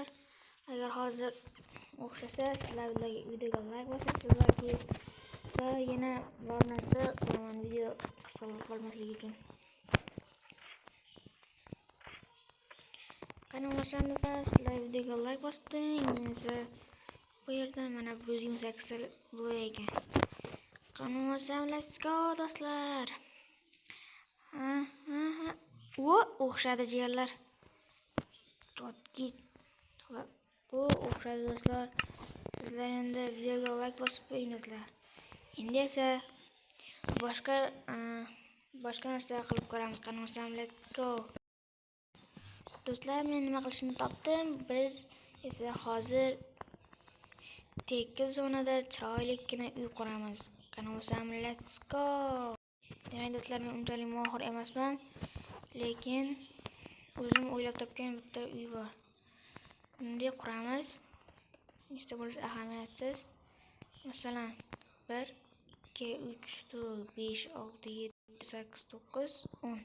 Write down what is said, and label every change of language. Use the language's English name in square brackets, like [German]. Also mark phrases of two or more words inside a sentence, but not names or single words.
[Uzbek] Agar hozir o'xshasa, sizlar videoga like bosasiz va yana bir narsa qilaman, video qisqa bo'lib qolmasligi uchun. Qani bo'lmasam do'stlar, sizlar videoga like bosib turing. Men esa bu yerdan mana 128 bo'lay ekan. Qani bo'lmasam, [English] let's go do'stlar. [Uzbek] O'xshadi jigarlar. Bu o'xshadi do'stlar. Sizlar endi videoga like bosib qo'ying do'stlar. Endi esa boshqa narsa qilib ko'ramiz. Qani bo'lsam, [English] let's go. [Uzbek] Do'stlar, men nima qilishni topdim. Biz esa hozir tekis zonada chiroylikkina uy quramiz. Qani bo'lsam, [English] let's go. [Uzbek] Demak do'stlar, men unchalik mohir emasman, lekin o'zim o'ylab topgan bitta uy bor. Bunday quramiz. Nechta bo'lishi ahamiyatsiz. Masalan, 1 2 3 4 5 6 7 8 9 10.